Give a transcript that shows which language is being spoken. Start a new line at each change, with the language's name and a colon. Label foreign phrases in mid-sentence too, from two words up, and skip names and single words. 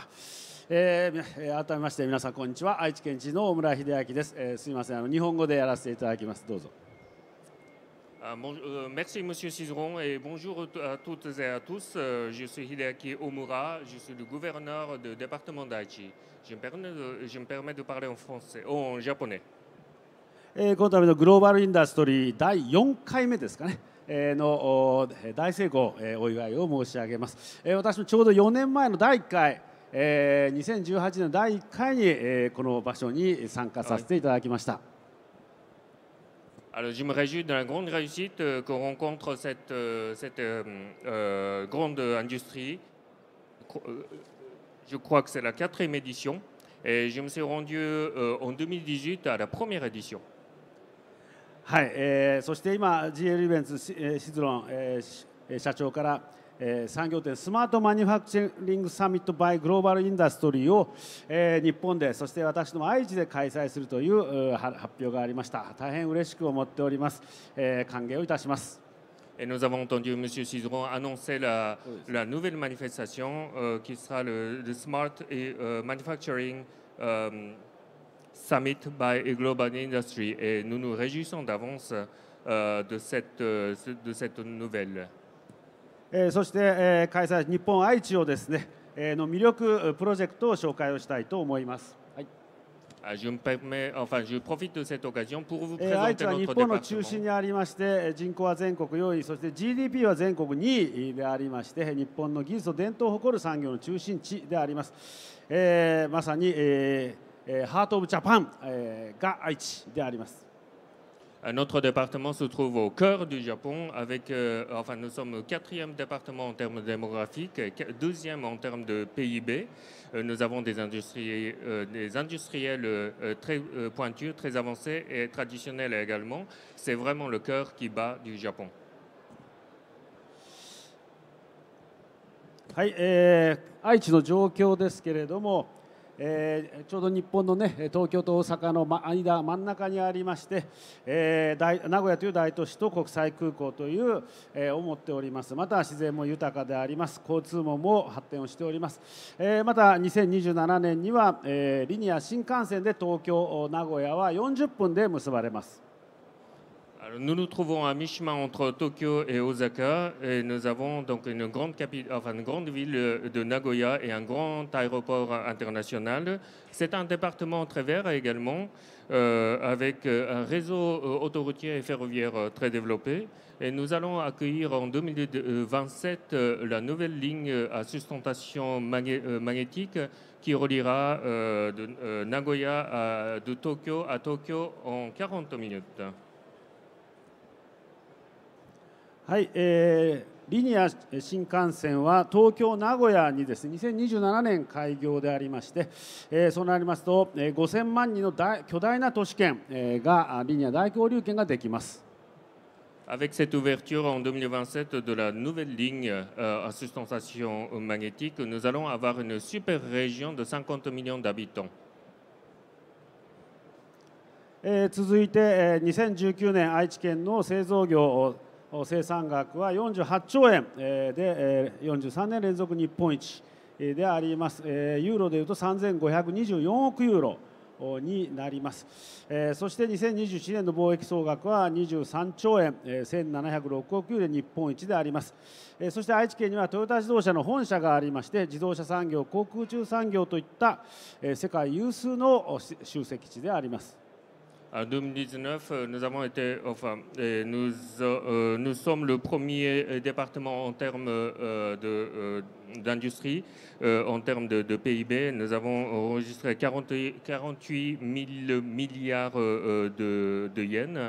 Japanese: 改めまして皆さんこんにちは。愛知県知事の大村秀明です。すみません、日本語でやらせていただきます。どうぞ。
French: Merci Monsieur Cizeron et bonjour à toutes et à tous. Je suis Hideaki Omura, je suis le gouverneur du département d'Aichi. Je me permets de parler en japonais.
Japanese: この度のグローバルインダストリー第4回目ですかね。の大成功お祝いを申し上げます。私もちょうど4年前の第1回、2018年の第1回にこの場所に参加させていただきました。
French: Alors, je me réjouis de la grande réussite qu'on rencontre cette grande industrie je crois que c'est la 4e édition. Et je me suis rendu en 2018 à la première édition.
Japanese: はい、そして今 GL イベンツシズロン、社長から、産業展スマートマニュファクチャリングサミットバイグローバルインダストリーを、日本でそして私ども愛知で開催するという、発表がありました。大変嬉しく思っております。歓迎をいたします。
French: Et nous avons entendu M. Cizeron annoncer la nouvelle manifestation qui sera le Smart Manufacturing Summit by Global Industry. Et nous nous réjouissons d'avance de cette nouvelle.
Japanese: そして、開催日本愛知をですね、の魅力プロジェクトを紹介をしたいと思います。
French: Je profite de cette occasion pour vous
Japanese: 愛知
French: présenter
Japanese: は日
French: notre
Japanese: 本の中心
French: département.
Japanese: にありまして、人口は全国4位、そして GDP は全国2位でありまして、日本の技術と伝統を誇る産業の中心地であります。まさに、
English: Heart of Japan,
Japanese: が愛知であります。
French: Notre département se trouve au cœur du Japon. Nous sommes 4e département en termes démographiques, 2e en termes de PIB. Nous avons des industriels très pointus, très avancés et traditionnels également. C'est vraiment le cœur qui bat du Japon.
Japanese: はい、愛知の状況ですけれども、ちょうど日本の、ね、東京と大阪の真ん中にありまして、名古屋という大都市と国際空港という、思っております。また自然も豊かであります。交通網も発展をしております。また2027年には、リニア新幹線で東京名古屋は40分で結ばれます。
French: Alors, nous nous trouvons à mi-chemin entre Tokyo et Osaka et nous avons donc une grande ville de Nagoya et un grand aéroport international. C'est un département très vert également avec un réseau autoroutier et ferroviaire très développé. Et nous allons accueillir en 2027 la nouvelle ligne à sustentation magnétique qui reliera de Nagoya de Tokyo à Tokyo en 40 minutes.
Japanese: はい、リニア新幹線は東京名古屋にですね2027年開業でありまして、そうなりますと、5000万人の巨大な都市圏、がリニア大交流圏ができます。
French: Avec cette ouverture en 2027 de la nouvelle ligne à sustentation magnétique, nous allons avoir une super région de 50 millions d'habitants.
Japanese: 続いて、2019年愛知県の製造業生産額は48兆円で43年連続日本一であります。ユーロでいうと3524億ユーロになります。そして2021年の貿易総額は23兆円1706億ユーロで日本一であります。そして愛知県にはトヨタ自動車の本社がありまして、自動車産業、航空宇宙産業といった世界有数の集積地であります。
French: En 2019, nous sommes le premier département en termes d'industrie, en termes de PIB. Nous avons enregistré 48 000 milliards de yens.